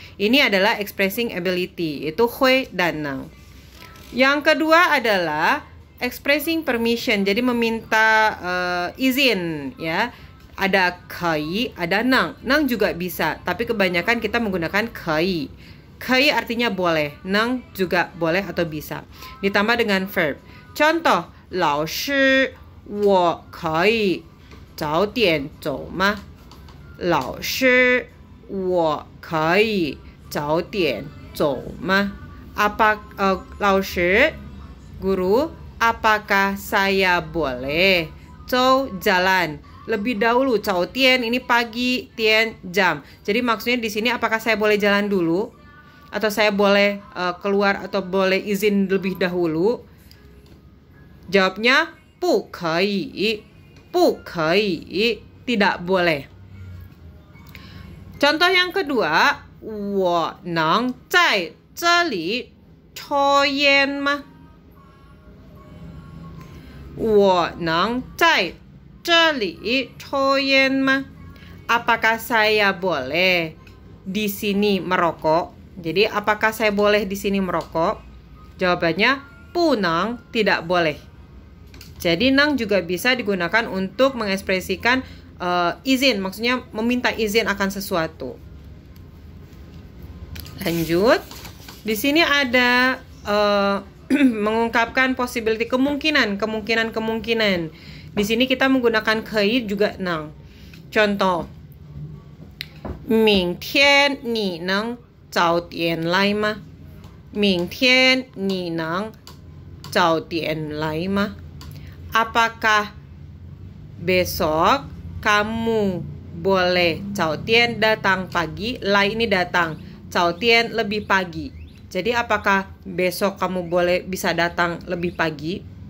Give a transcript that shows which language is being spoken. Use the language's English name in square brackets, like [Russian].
[Indonesian] Ini adalah expressing ability, itu hui dan nang. Yang kedua adalah expressing permission, jadi meminta izin, ya. Ada kai, ada nang. Nang juga bisa, tapi kebanyakan kita menggunakan kai. Kai artinya boleh, nang juga boleh atau bisa. Ditambah dengan verb. [Chinese] Contoh, 老师，我可以早点走吗？老师，我可以早点走吗？ [Indonesian] 老师, guru, apakah saya boleh jalan lebih dahulu? Tian ini pagi, tian jam. Jadi maksudnya di sini apakah saya boleh jalan dulu atau saya boleh keluar atau boleh izin lebih dahulu? Jawabnya [Chinese] 不可以, 不可以, [Indonesian] tidak boleh. Contoh yang kedua, [Chinese] 我能在这里抽烟吗？我能在这里抽烟吗？ [Indonesian] Apakah saya boleh di sini merokok? Jadi apakah saya boleh di sini merokok? Jawabannya punang, tidak boleh. Jadi nang juga bisa digunakan untuk mengekspresikan izin, maksudnya meminta izin akan sesuatu. Lanjut. Di sini ada mengungkapkan possibility, kemungkinan. Di sini kita menggunakan kei juga nang. [Chinese] Contoh, 明天你能早点来吗？明天你能早点来吗？ [Indonesian] Apakah besok kamu boleh 早点 datang pagi, lai ini datang, 早点 lebih pagi. Jadi apakah besok kamu bisa datang lebih pagi?